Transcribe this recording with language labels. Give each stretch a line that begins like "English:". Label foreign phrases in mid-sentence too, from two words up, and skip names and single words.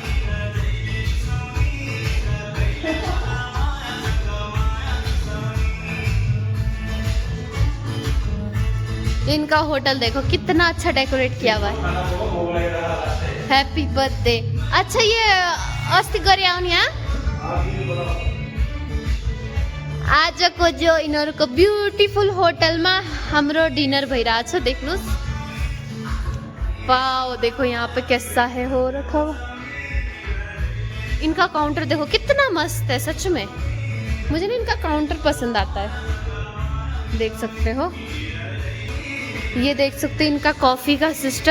Hindi: इनका होटल देखो कितना अच्छा डेकोरेट किया हुआ है।
English: happy birthday.
Hindi: अच्छा ये
Nepali: अस्ति गरे आउनु यहाँ आजको जो यिनीहरूको ब्युटीफुल होटलमा हाम्रो डिनर भइरहेछ देख्नुस्।
Hindi: वाओ देखो यहाँ पे कैसा है हो रखा हुआ। इनका काउंटर देखो कितना मस्त है सच में। मुझे ना इनका काउंटर पसंद आता है देख सकते हो। ये देख सकते हो इनका कॉफी का सिस्टम।